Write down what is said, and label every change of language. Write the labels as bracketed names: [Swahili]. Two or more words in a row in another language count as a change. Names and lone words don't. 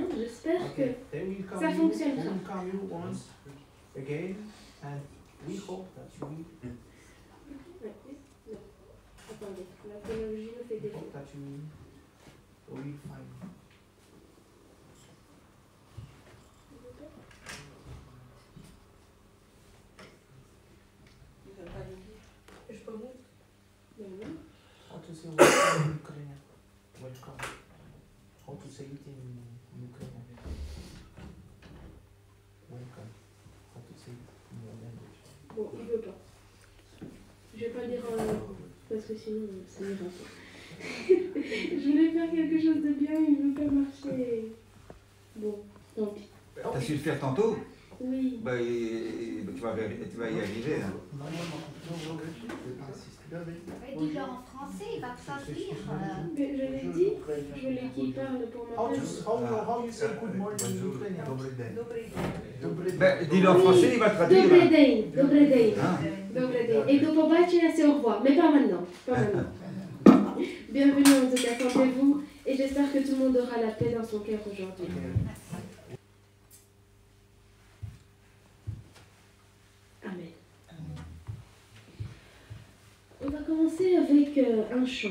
[French] J'espère que ça fonctionnera. Attendez, la chronologie me fait défaut. Je peux vous? [English] How to say welcome in Ukrainian? Welcome. How to say it in Ukrainian? Welcome. How to say it in your language? [French] Bon, il veut pas. Je vais pas le dire en parce que sinon ça n'ira pas. Je voulais faire quelque chose de bien, il ne veut pas marcher. Bon, tant pis. T'as su le faire tantôt? Oui. Bah, tu vas y arriver. Hein. Dis-le en français, il va traduire. Mais je l'ai dit, je voulais qu'il parle pour ma [English] How you say good morning in Ukrainian? [French] Dis-le en français, il va traduire. [Russian] Добрый день, добрый день. Добрый день. [French] Et [Ukrainian] до побачення, [French] c'est au revoir. Mais pas maintenant. Pas maintenant. Bienvenue en tout cas, sentez-vous. Et j'espère que tout le monde aura la paix dans son cœur aujourd'hui. Amen. On va commencer avec un chant.